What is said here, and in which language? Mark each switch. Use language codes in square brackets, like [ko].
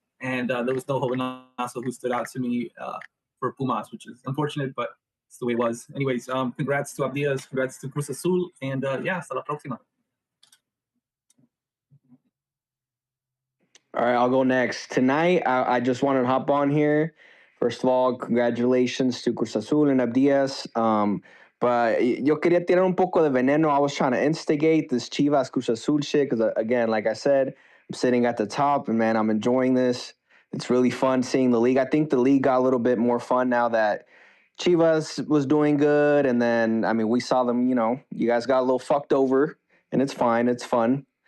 [en] And there was no Jovenazo who stood out to me for Pumas, which is unfortunate, but it's the way it was. Anyways, congrats to Abdias, congrats to Cruz Azul, and [es] hasta la próxima. [en] All right, I'll go next. Tonight, I just wanted to hop on here. First of all, congratulations to Cruz Azul and Abdias. But [es] yo quería tirar un poco de veneno. [en] I was trying to instigate this Chivas Cruz Azul shit because, again, like I said, I'm sitting at the top, and, man, I'm enjoying this. It's really fun seeing the league. I think the league got a little bit more fun now that Chivas was doing good. And then, we saw them, you guys got a little fucked over, and it's fine. It's fun.